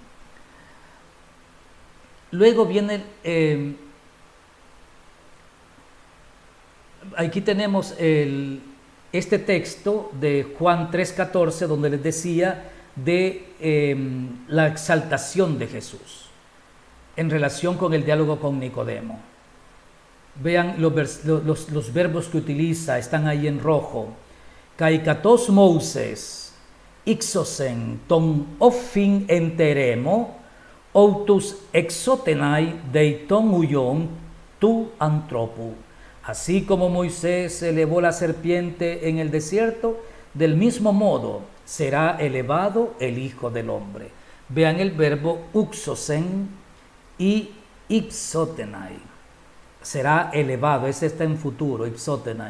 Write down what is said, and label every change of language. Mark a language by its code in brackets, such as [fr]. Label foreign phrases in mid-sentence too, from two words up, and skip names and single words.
[es] Luego viene, aquí tenemos este texto de Juan 3:14, donde les decía de la exaltación de Jesús en relación con el diálogo con Nicodemo. Vean los verbos que utiliza, están ahí en rojo. [el] Καὶ καθὼς Μωϋσῆς ὕψωσεν τὸν ὄφιν ἐν τῇ ἐρήμῳ, οὕτως ὑψωθῆναι δεῖ τὸν υἱὸν τοῦ ἀνθρώπου. [es] Así como Moisés elevó la serpiente en el desierto, del mismo modo será elevado el Hijo del Hombre. Vean el verbo uxosen y ipsotenai. Será elevado, ese está en futuro, ipsotenai.